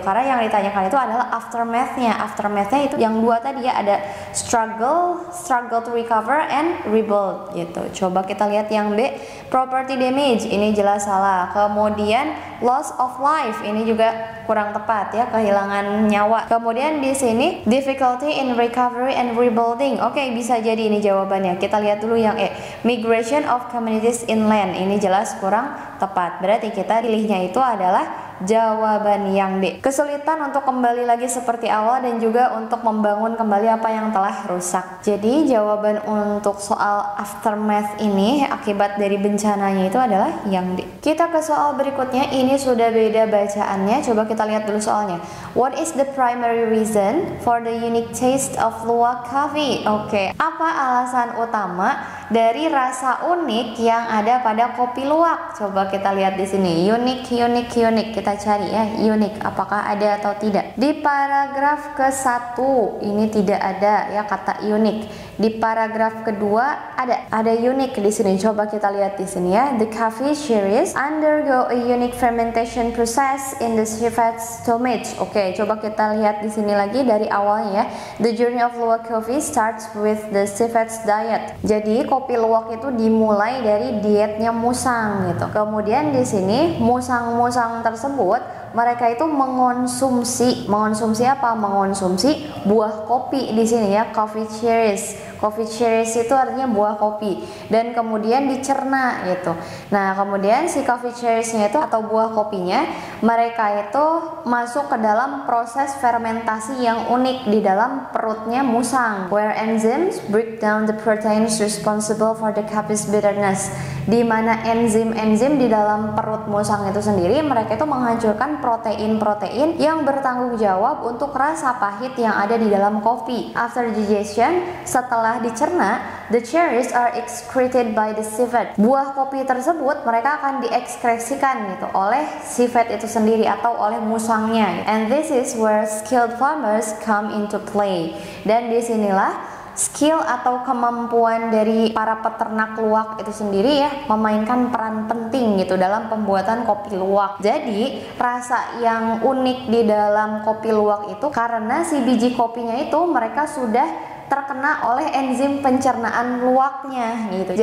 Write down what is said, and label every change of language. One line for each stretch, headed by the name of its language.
Indonesian: Karena yang ditanyakan itu adalah aftermath-nya. Aftermath-nya itu yang dua tadi ya, ada
English: struggle to recover and rebuild
Indonesian: gitu. Coba kita lihat yang B, property damage. Ini jelas salah. Kemudian
English: loss of life.
Indonesian: Ini juga kurang tepat ya, kehilangan nyawa. Kemudian di sini
English: difficulty in recovery and rebuilding.
Indonesian: Oke, bisa jadi ini jawabannya. Kita lihat dulu yang E,
English: migration of communities inland.
Indonesian: Ini jelas kurang tepat. Berarti kita pilihnya itu adalah jawaban yang B. Kesulitan untuk kembali lagi seperti awal dan juga untuk membangun kembali apa yang telah rusak. Jadi jawaban untuk soal aftermath ini akibat dari bencananya itu adalah yang D. Kita ke soal berikutnya, ini sudah beda bacaannya. Coba kita lihat dulu soalnya.
English: What is the primary reason for the unique taste of luwak coffee?
Indonesian: Oke, apa alasan utama dari rasa unik yang ada pada kopi luwak? Coba kita lihat di sini. Unik. Kita cari ya, unik. Apakah ada atau tidak? Di paragraf ke-1 ini tidak ada ya kata unik. Di paragraf kedua ada unik di sini. Coba kita lihat di sini ya.
English: The coffee series undergo a unique fermentation process in the civet's stomach.
Indonesian: Oke, coba kita lihat di sini lagi dari awalnya ya. The journey of luwak coffee starts with the civet's diet. Jadi kopi luwak itu dimulai dari dietnya musang gitu. Kemudian di sini musang-musang tersebut mereka itu mengonsumsi apa? Mengonsumsi buah kopi di sini ya, coffee cherries. Coffee cherries itu artinya buah kopi dan kemudian dicerna gitu. Nah, kemudian si coffee cherriesnya itu atau buah kopinya mereka itu masuk ke dalam proses fermentasi yang unik di dalam perutnya musang,
English: where enzymes break down the proteins responsible for the coffee's bitterness.
Indonesian: Di mana enzim-enzim di dalam perut musang itu sendiri mereka itu menghancurkan protein-protein yang bertanggung jawab untuk rasa pahit yang ada di dalam kopi.
English: After digestion,
Indonesian: setelah dicerna,
English: the cherries are excreted by the civet.
Indonesian: Buah kopi tersebut mereka akan diekskresikan gitu oleh civet itu sendiri atau oleh musangnya.
English: And this is where skilled farmers come into play.
Indonesian: Dan disinilah skill atau kemampuan dari para peternak luwak itu sendiri ya memainkan peran penting gitu dalam pembuatan kopi luwak. Jadi rasa yang unik di dalam kopi luwak itu karena si biji kopinya itu mereka sudah terkena oleh enzim pencernaan luwaknya gitu.